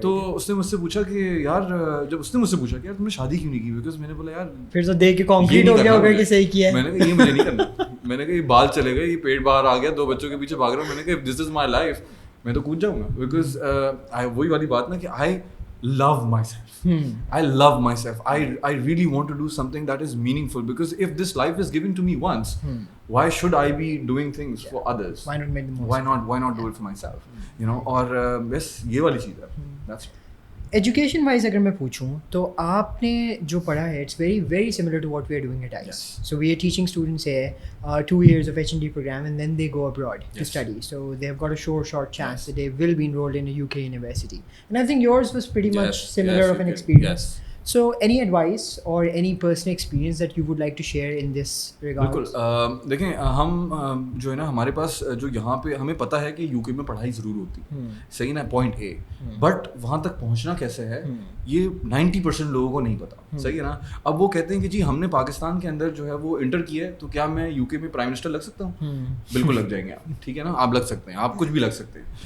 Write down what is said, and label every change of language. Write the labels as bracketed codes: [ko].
[ur] تو اس نے مجھ سے پوچھا کہ یار, جب اس نے مجھ سے پوچھا کہ یار تم نے شادی کیوں نہیں کی, بیکاز میں نے بولا یار پھر تو دیکھ کے کانکریٹ ہو گیا ہوگا کہ صحیح کیا ہے. میں نے کہا یہ مجھے نہیں کرنا. میں نے کہا یہ بال چلے گئے, یہ پیٹ باہر آ گیا, 2 بچوں کے پیچھے بھاگ رہا ہوں. میں نے کہا [en] this is my life, [ur] میں تو کود جاؤں گا. بیکاز وہی والی بات نا کہ [en] I love myself. I love myself. I really want to do something that is meaningful, because if this life is given to me once, why should I be doing things for others? Why not make the most? Why not do it for myself? You know, [ur] اور بس یہ والی چیز ہے. [en] That's [ur] education wise اگر میں پوچھوں تو آپ نے جو پڑھا ہے [en] It's very very similar to what we are doing at ICE. So we are teaching students ہے 2 years of H&D program and then they go abroad to study. So they have got a short chance that they will be enrolled in a UK university. And I think yours was pretty much similar of an experience. So any advice or any personal experience that you would like to share in this regard? [ur] بالکل. دیکھیں ہم جو ہے نا, ہمارے پاس جو یہاں پہ ہمیں پتہ ہے کہ UK میں پڑھائی ضرور ہوتی ہے, صحیح نا, پوائنٹ اے. بٹ وہاں تک پہنچنا کیسے ہے یہ 90% لوگوں کو نہیں پتا, صحیح ہے نا. اب وہ کہتے ہیں کہ جی ہم نے پاکستان کے اندر جو ہے وہ انٹر کیا ہے, تو کیا میں UK میں پرائم منسٹر لگ سکتا ہوں؟ بالکل لگ جائیں گے آپ, ٹھیک ہے نا, آپ لگ سکتے ہیں, آپ کچھ بھی لگ سکتے ہیں.